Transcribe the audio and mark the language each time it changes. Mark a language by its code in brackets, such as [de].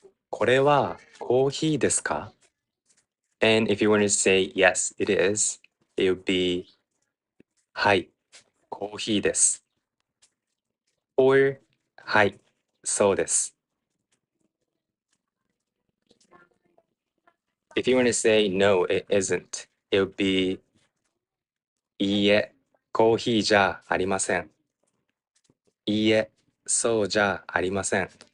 [ja] これはコーヒーですか? [en] And if you want to say yes, it is, it would be [ja] はい、コーヒーです. Or はい、そうです. [en] If you want to say no, it isn't, it would be [ja] いいえ、コーヒーじゃありません. いいえ、そうじゃありません.